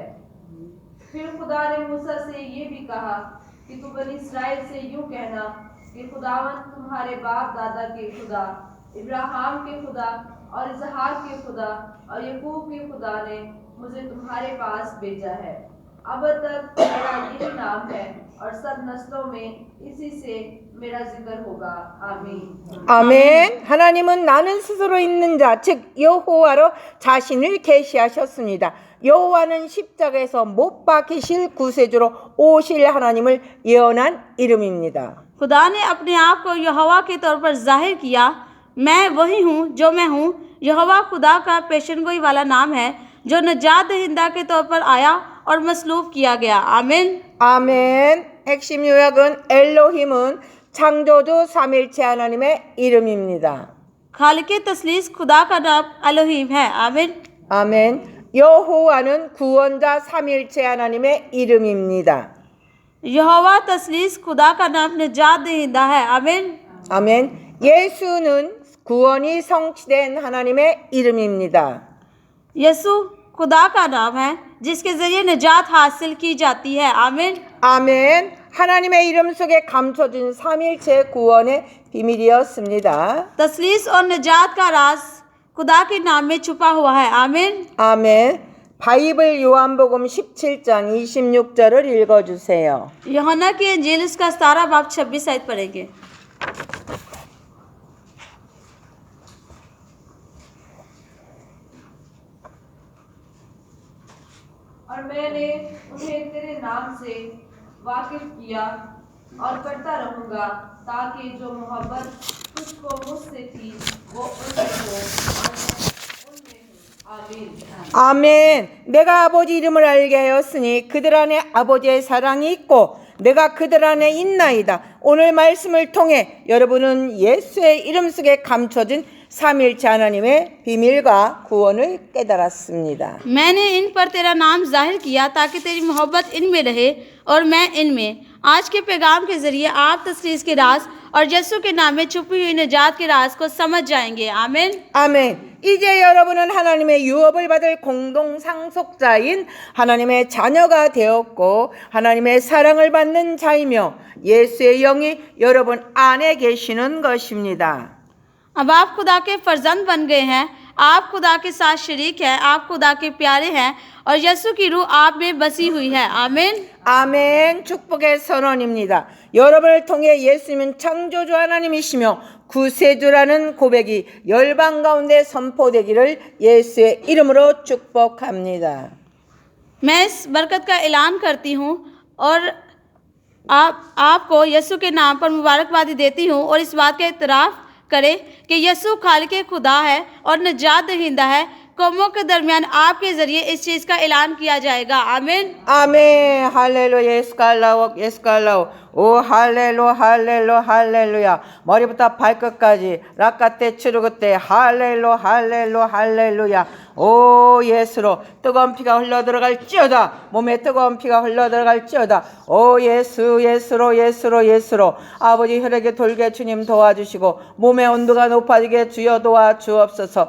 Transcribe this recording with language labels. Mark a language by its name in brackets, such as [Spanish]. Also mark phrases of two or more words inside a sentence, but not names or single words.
[Urdu] پھر خدا نے موسیٰ سے یہ بھی کہا کہ تو بنی اسرائیل سے یوں کہنا کہ خداوند تمہارے باپ دادا کے خدا، ابراہیم کے خدا اور اسحاق کے خدا اور یعقوب کے خدا نے مجھے تمہارے پاس بھیجا ہے. اب تک میرا یہی نام ہے اور سب نسلوں میں اسی سے میرا ذکر ہوگا. आमीन। [Korean] 아멘. 하나님은 나는 스스로 있는 자, 즉 여호와로 자신을 계시하셨습니다. 여호와는 십자가에서 못 박히실 구세주로 오실 하나님을 예언한 이름입니다. [Urdu] خدا نے اپنے آپ کو یہوواہ کے طور پر ظاہر کیا. میں وہی ہوں جو میں ہوں. یہوواہ خدا کا پیشنگوئی والا نام ہے جو نجات دہندہ کے طور پر آیا اور مصلوب کیا گیا. आमीन। [Korean] 아멘. 핵심 요약은 엘로힘은 창조주 삼일체 하나님의 이름입니다. [Urdu] خالق تثلیث خدا کا نام ایلوہیم ہے. आमीन। [Korean] 아멘. 여호와는 구원자 삼일체 하나님의 이름입니다. [Urdu] یہوواہ تثلیث خدا کا نام نجات دہندہ ہے. आमीन। [Korean] 아멘. 예수는 구원이 성취된 하나님의 이름입니다. [Urdu] یسو خدا کا نام ہے جس کے ذریعے نجات حاصل کی جاتی ہے. आमीन। [Korean] 아멘. 하나님의 이름 속에 감춰진 삼일체 구원의 비밀이었습니다. [Urdu] تثلیث اور نجات کا راز خدا کے نام میں چھپا ہوا ہے. आमीन। [Korean] 아멘. 바이블 요한복음 17장 26절을 읽어주세요. [Urdu] یوحنا کی انجیل اس کا 17 باب 26 آیت پڑھیں گے. اور میں نے انہیں تیرے نام سے واقف کیا اور کرتا رہوں گا تاکہ جو محبت تجھ کو مجھ سے تھی وہ ان میں ہو اور میں ان میں ہوں. आमीन। [Korean] 아멘. 내가 아버지 이름을 알게 하였으니 그들 안에 아버지의 사랑이 있고 내가 그들 안에 있나이다. 오늘 말씀을 통해 여러분은 예수의 이름 속에 감춰진 삼일체 하나님의 비밀과 구원을 깨달았습니다. [Urdu] میں نے ان پر تیرا نام ظاہر کیا تاکہ تیری محبت ان میں رہے اور میں ان میں. آج کے پیغام کے ذریعے آپ تثلیث کے راز اور یسوع کے نام میں چھپی ہوئی نجات کے راز کو سمجھ جائیں گے. आमीन। [Korean] 아멘. 이제 여러분은 하나님의 유업을 받을 공동 상속자인 하나님의 자녀가 되었고 하나님의 사랑을 받는 자이며 예수의 영이 여러분 안에 계시는 것입니다. [Urdu] اب آپ خدا کے فرزند بن گئے ہیں. آپ خدا کے ساتھ شریک ہیں. آپ خدا کے پیارے ہیں اور یسوع کی روح آپ میں بسی ہوئی ہے. आमीन। [Korean] 아멘. 축복의 선언입니다. 여러분을 통해 예수님은 창조주 하나님이시며 구세주라는 고백이 열방 가운데 선포되기를 예수의 이름으로 축복합니다. [Urdu] میں اس برکت کا اعلان کرتی ہوں اور آپ کو یسوع کے نام پر مبارکبادی دیتی ہوں اور اس بات کا اعتراف کریں کہ یسوع خالق خدا ہے اور نجات دہندہ ہے. قوموں کے درمیان آپ کے ذریعے اس چیز کا اعلان کیا جائے گا. आमीन। [Korean] 아멘. 할렐루야. 예수갈라오 예수갈라오. 오 할렐루 할렐루 할렐루야. 머리부터 발끝까지 라카테 추르그때 할렐루 할렐루 할렐루야. 오 예수로 뜨거운 피가 흘러들어갈지어다. 몸에 뜨거운 피가 흘러들어갈지어다. 오 예수 예수로 예수로 예수로 아버지 혈액에 돌게 주님 도와주시고 몸의 온도가 높아지게 주여 도와주옵소서.